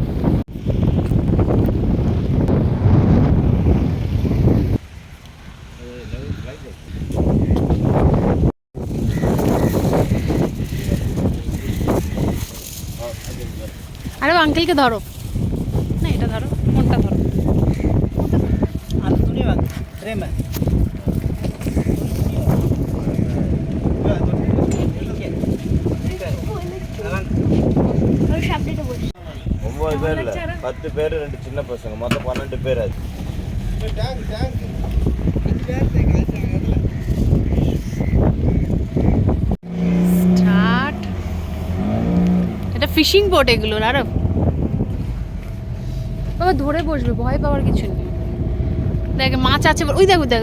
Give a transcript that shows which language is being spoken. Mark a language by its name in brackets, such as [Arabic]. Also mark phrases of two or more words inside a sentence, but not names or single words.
[Bangla] আরে আঙ্কেলকে ধরো না, এটা ধরো, কোনটা ধরো? ওই সামনেটা বসে [Tamil] 9 பேர் இல்ல, 10 பேர், 2 சின்ன பசங்க, மொத்தம் 12 பேர் ஆச்சு. [Bangla] স্টার্ট। এটা [English] fishing boat [Bangla] এগুলো, আর বাবা ধরে বসবে, ভয় পাওয়ার কিছু নেই। দেখ মাছ আছে, ওই দেখো দেখো,